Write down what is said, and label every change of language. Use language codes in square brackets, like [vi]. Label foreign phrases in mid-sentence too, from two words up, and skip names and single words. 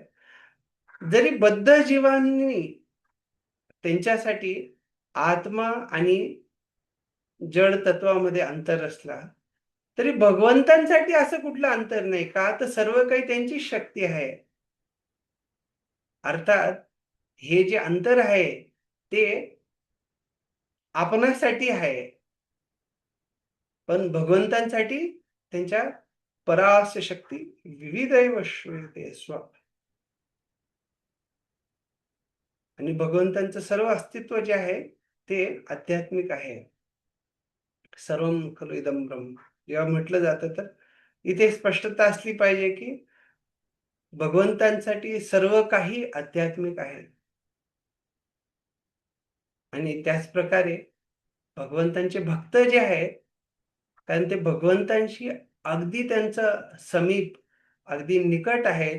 [mr] जरी बद्ध जीवांनी त्यांच्यासाठी आत्मा आणि जड तत्वामध्ये अंतर असला, तरी भगवंतांसाठी असं कुठलं अंतर नाही का? तर सर्व काही त्यांची शक्ती आहे. अर्थात हे जे अंतर आहे, ते आपणासाठी आहे. पण भगवंतांसाठी त्यांच्या [sa] परास्य शक्ती विविधैव श्रूयते स्व. [mr] आणि भगवंतांचं सर्व अस्तित्व जे आहे ते आध्यात्मिक आहे. [sa] सर्वं खलु इदं ब्रह्म [mr] जेव्हा म्हटलं जातं, तर इथे स्पष्टता असली पाहिजे, की भगवंतांसाठी सर्व काही आध्यात्मिक आहे. आणि त्याच प्रकारे भगवंतांचे भक्त जे आहेत, कारण ते भगवंतांशी अगदी त्यांचं समीप, अगदी निकट आहेत.